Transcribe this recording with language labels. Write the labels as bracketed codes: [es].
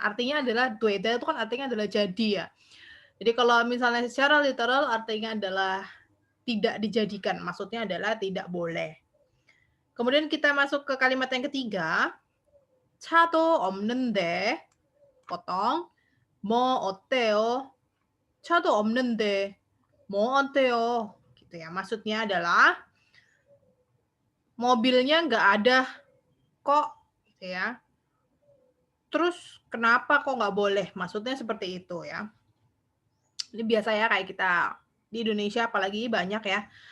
[id] Artinya adalah dueda itu kan artinya adalah jadi ya. Jadi kalau misalnya secara literal artinya adalah tidak dijadikan, maksudnya adalah tidak boleh. Kemudian kita masuk ke kalimat yang ketiga. [ko] 차도 없는데 [id] potong [ko] 뭐 어때요? 차도 없는데 뭐 어때요? [id] Gitu ya. Maksudnya adalah mobilnya nggak ada kok gitu ya. Terus kenapa kok nggak boleh? Maksudnya seperti itu ya. Ini biasa ya kayak kita di Indonesia apalagi banyak ya